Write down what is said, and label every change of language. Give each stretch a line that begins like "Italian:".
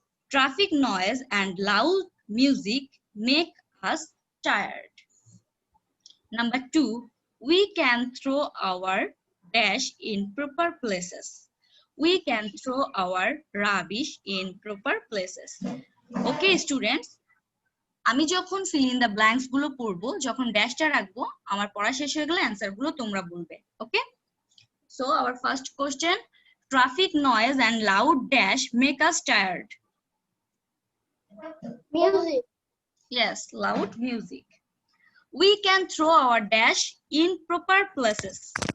English: Traffic noise and loud music make us tired. Number 2, we can throw our dash in proper places. We can throw our rubbish in proper places. Okay students,
Bangla: আমি যখন
English: fill in the blanks
Bangla: গুলো পড়বো, যখন ড্যাশটা রাখবো, আমার পড়া শেষ হয়ে গেলে অ্যানসার গুলো তোমরা বলবে।
English: Okay, so our first question, traffic noise and loud dash make us tired. Music. Yes, loud music. We can throw our dash in proper places.